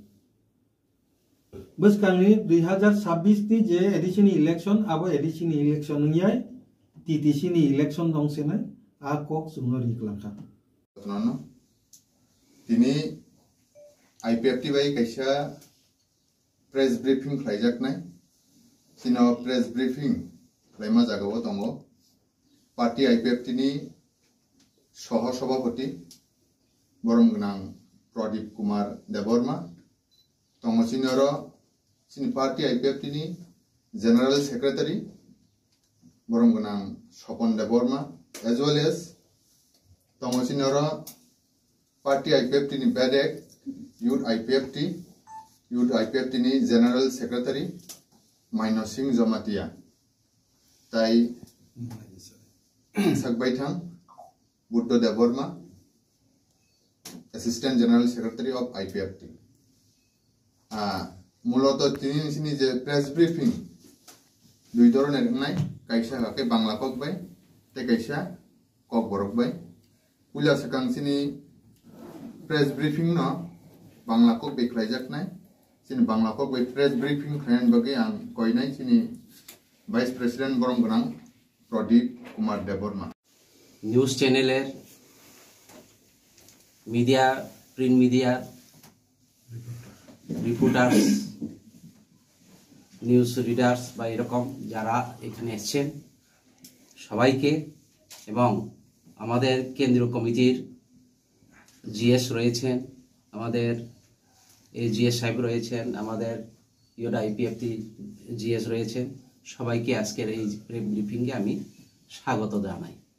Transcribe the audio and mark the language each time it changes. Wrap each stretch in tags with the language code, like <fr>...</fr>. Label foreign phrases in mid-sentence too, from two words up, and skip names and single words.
<trp>bus kangni 2026 ti je edisi ni election abo edisi ni election ngyai titi sini election dong sene a kok sungno riklam kha nono tini IPFT bai kaisa</trp> <en>press briefing</en> <trp>khlaijak nai tino</trp> <en>press briefing</en> <trp>khlaima jagao tongo party IPFT ni</trp> <bn>সহ সভাপতি</bn> <trp>বরমগনাং প্রদীপ কুমার দেববর্মা তমসিনর সিনি পার্টি IPFT ni</trp> <en>General Secretary</en> <trp>বরমগনাং স্বপন দেববর্মা</trp> <en>as well as</en> <trp>তমসিনর পার্টি IPFT ni বেডেক youth IPFT ni</trp> <en>General Secretary</en> <trp>মাইনো সিং জমাতিয়া তাই সাকবাইথাং Buddha Deborma,</trp> <en>Assistant General Secretary of IPFT.</en> <trp>Muloto tini sini je</trp> <en>press briefing.</en> <trp>Dui dhoroner nai kaisa kake Bangla kok bai, te kaisa kok borok bai. Pula sekang sini</trp> <en>press briefing</en> <trp>no Bangla kok bai khlaijak nai. Sini Bangla kok bai</trp> <en>press briefing</en> <trp>khlain bagi ang koi nai sini</trp> <en>Vice President</en> <trp>Boromgonang Pradip Kumar Deborma.</trp> <en>news channel's media print media reporters news readers বা</en> <bn>এরকম যারা এখানে এসেছেন সবাইকে এবং আমাদের কেন্দ্রীয় কমিটির জিএস রয়েছেন আমাদের জিএস সাহেব রয়েছেন আমাদের ইউড IPFT জিএস রয়েছেন সবাইকে আজকের এই ব্রিফিংয়ে আমি স্বাগত জানাই</bn>